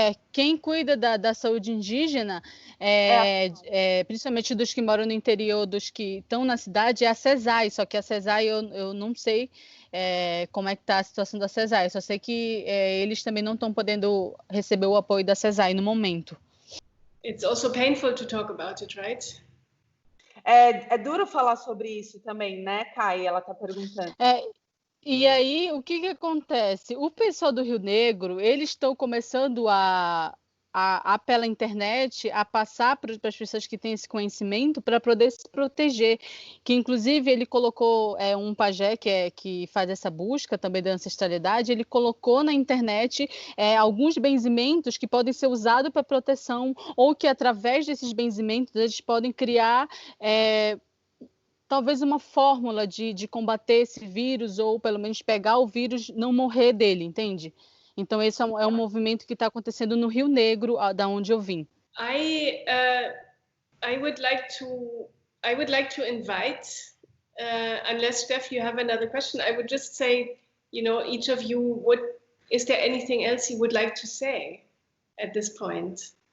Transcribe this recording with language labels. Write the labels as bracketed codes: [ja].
[pt] quem cuida da saúde indígena, principalmente dos que moram no interior, dos que estão na cidade, é a CESAI, só que a CESAI eu não sei como é que está a situação da CESAI, eu só sei que eles também não estão podendo receber o apoio da CESAI no momento. [en] It's also painful to talk about it, right? [pt] É duro falar sobre isso também, né, Kai? Ela está perguntando. E aí, o que acontece? O pessoal do Rio Negro, eles estão começando a pela internet, a passar para as pessoas que têm esse conhecimento para poder se proteger. Que, inclusive, ele colocou um pajé que faz essa busca também da ancestralidade, ele colocou na internet alguns benzimentos que podem ser usados para proteção, ou que, através desses benzimentos, eles podem criar... talvez uma fórmula de combater esse vírus, ou pelo menos pegar o vírus, não morrer dele, entende? Então esse é um movimento que está acontecendo no Rio Negro, da onde eu vim. [en] I would like to invite, unless Steph, you have another question, I would just say, each of you, is there anything else you would like to say at this point?